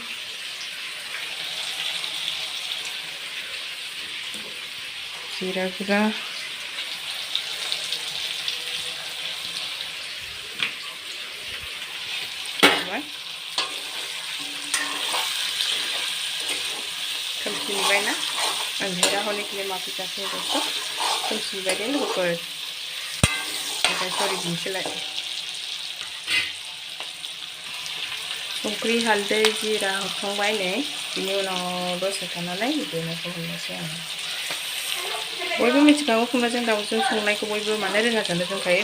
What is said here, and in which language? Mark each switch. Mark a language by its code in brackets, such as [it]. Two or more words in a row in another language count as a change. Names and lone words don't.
[brx] जिरा गुरा खोमसिबाय ना [hi] अंधेरा होने के लिए माफी चाहते हैं दोस्तों। [brx] खोमसिबाय दे लोगोफोर। सरि बुंसैलाय। संख्रि हालदै जिरा होखांबाय नै। बिनि उनाव दसे थानानै देनायखौ होनोसै आं। बयबो मिथिखागौ खुमब्राजों दाउजों संनायखौ बयबो मानो रोङा जानो रोंखायो।